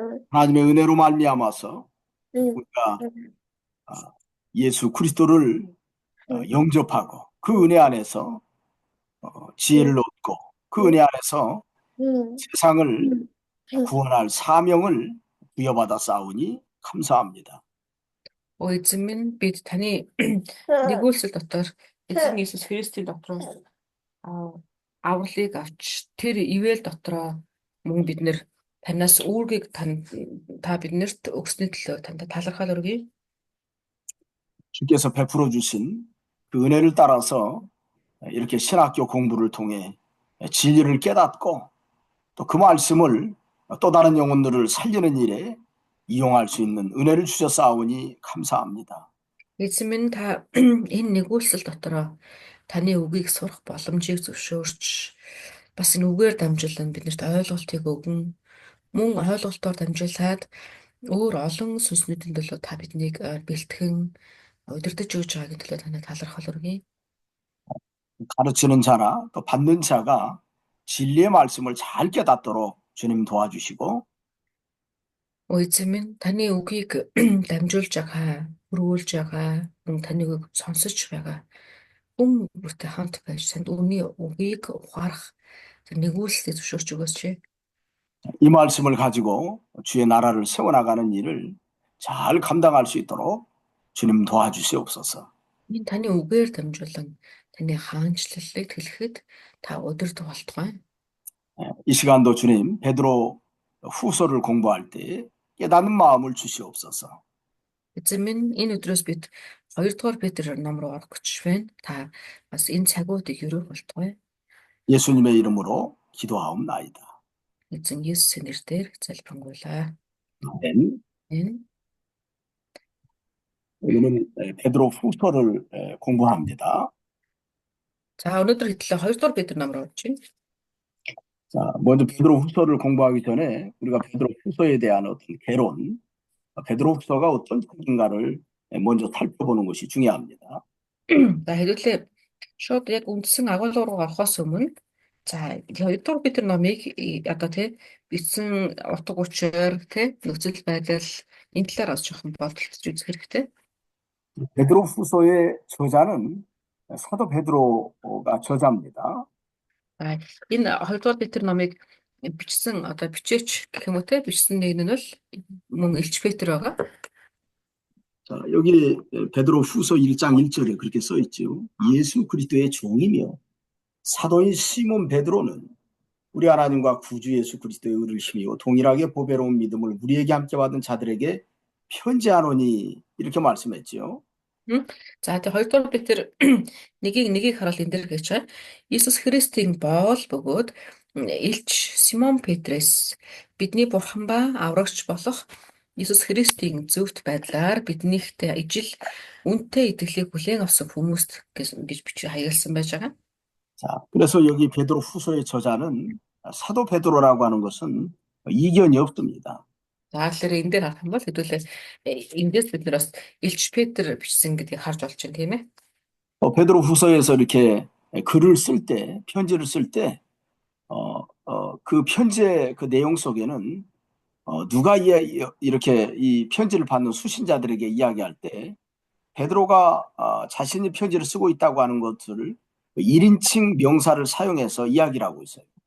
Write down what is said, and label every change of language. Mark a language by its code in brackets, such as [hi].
[ko] 하나님의 은혜로 말미암아서 우리가 아, 예수 그리스도를 영접하고 그 은혜 안에서 지혜를 얻고 그 은혜 안에서 세상을 구원할 사명을 부여받아 싸우니 감사합니다. [mn] Эзэн минь бид таны нэгүүлсэл дотор эзэн Иесус Христийн дотроос авралыг авч тэр ивэл дотроо мөн бид нэр танаас үүргийг та биднэрт өгсөний төлөө танд талархал өргөе. [ko] 주께서 베풀어 주신 그 은혜를 따라서 이렇게 신학교 공부를 통해 진리를 깨닫고 또 그 말씀을 또 다른 영혼들을 살리는 일에 이용할 수 있는 은혜를 주셨사오니 감사합니다. [mn] Эзэн минь та энэ нэгүүлсэл дотроо таны үгийг сурах боломжийг зөвшөөрч бас энэ үгээр дамжуулан биднэрт ойлголтыг өгөн мөн ойлголтоор дамжуулаад өөр олон сүнснүүдийн төлөө та биднийг бэлтгэн удирдах өгж байгаагийн төлөө танай талархал өргөе. [ko] 가르치는 자나 또 받는 자가 진리의 말씀을 잘 깨닫도록 주님 도와주시고 [mn] Эзэн минь таны үгийг дамжуулж байгаа, өргүүлж байгаа, мөн таны үгийг сонсож байгаа хүн бүртэй хамт байж танд үүний үгийг ухаарах нэгүүлсэлийг зөвшөөрч өгөөч. [ko] 이 말씀을 가지고 주의 나라를 세워나가는 일을 잘 감당할 수 있도록 주님 도와주시옵소서. [mn] Энэ таны үгээр дамжуулан таны хаанчлалыг хэлэхэд та удирдах болтугай. [ko] 이 시간도 주님 베드로 후서를 공부할 때 깨닫는 마음을 주시옵소서. [mn] Эзэн минь энэ өдрөөс бид 2 дугаар Петр ном руу орох гэж байна. Та бас энэ цагуудыг өрөөх болтугай. [ko] 예수님의 이름으로 기도하옵나이다. [mn] Эзэн Есүсийн нэрээр залбирanгуйлаа. [ko] 아멘. [mn] Энэ [ko] 오늘은 베드로 후서를 공부합니다. [mn] за өнөөдөр хэтлээ 2 дугаар Петр ном руу орж байна. [ko] 자, 먼저 베드로 후서를 공부하기 전에 우리가 베드로 후서에 대한 어떤 개론, 베드로 후서가 어떤 책인가를 먼저 살펴보는 것이 중요합니다. [mn] За хэдүүлээ шууд яг үндсэн агуулга руу орохоос өмнө за 2 дугаар Петр номыг одоо бичсэн утга учир нөхцөл байдал энэ талаар бас жоохон бодолтож үзэх хэрэгтэй. [ko] 베드로 후서의 저자는 사도 베드로가 저자입니다. [mn] Энэ 2 дугаар Петр номыг бичсэн одоо бичээч гэх юм уу бичсэн нэг нь бол мөн Илч Петр байгаа. [ko] 자, 여기 베드로 후서 1장 1절에 그렇게 써 있죠. 예수 그리스도의 종이며 사도인 시몬 베드로는 우리 하나님과 구주 예수 그리스도의 의를 힘이요 동일하게 보배로운 믿음을 우리에게 함께 받은 자들에게 편지하노니 이렇게 말씀했죠. [mn] За тэгээ 2 дугаар Петр нэгийг харуул энэ дэр гэж байна. Иесус Христийн боол бөгөөд Илч Симон Петрээс бидний бурхан ба аврагч болох Иесус Христийн зөвхт байдлаар биднийхтэй ижил үнэтэй итгэлийг хүлээн авсан хүмүүст гэж бичиж хаягдсан байж байгаа. [ko] 자, 그래서 여기 베드로 후서의 저자는 사도 베드로라고 하는 것은 이견이 없습니다. [mn] За тэгэхээр энэ дээр харах юм бол хэдүүлээ эндээс бид нар бас Илч Петр бичсэн гэдгийг харж болж байна тийм ээ. [ko] 베드로 후서에서 이렇게 글을 쓸 때, 편지를 쓸 때, 그 편지의 그 내용 속에는 누가 이렇게 이 편지를 받는 수신자들에게 이야기할 때 베드로가 자신이 편지를 쓰고 있다고 하는 것을 1인칭 명사를 사용해서 이야기를 하고 있어요.